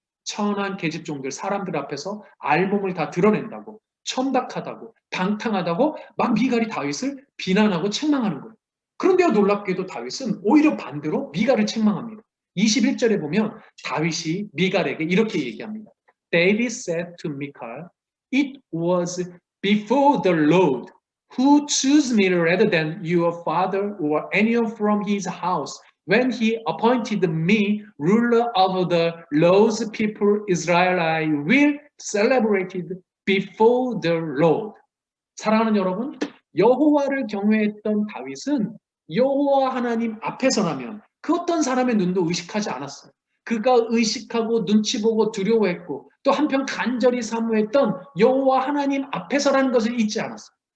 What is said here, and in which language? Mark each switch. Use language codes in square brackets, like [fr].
[ko] 천한 계집종들 사람들 앞에서 알몸을 다 드러낸다고, 천박하다고, 방탕하다고 막 미갈이 다윗을 비난하고 책망하는 거예요. 그런데요, 놀랍게도 다윗은 오히려 반대로 미갈을 책망합니다. 21절에 보면 다윗이 미갈에게 이렇게 얘기합니다. [en] David said to Michal, it was before the Lord who chose me rather than your father or anyone from his house when he appointed me ruler of the Lord's people Israel. I will celebrate it before the Lord. [ko] 사랑하는 여러분, 여호와를 경외했던 다윗은 여호와 하나님 앞에서라면 그 어떤 사람의 눈도 의식하지 않았어요. 그가 의식하고 눈치 보고 두려워했고 또 한편 간절히 사모했던 여호와 하나님 앞에서라는 것을 잊지 않았어요.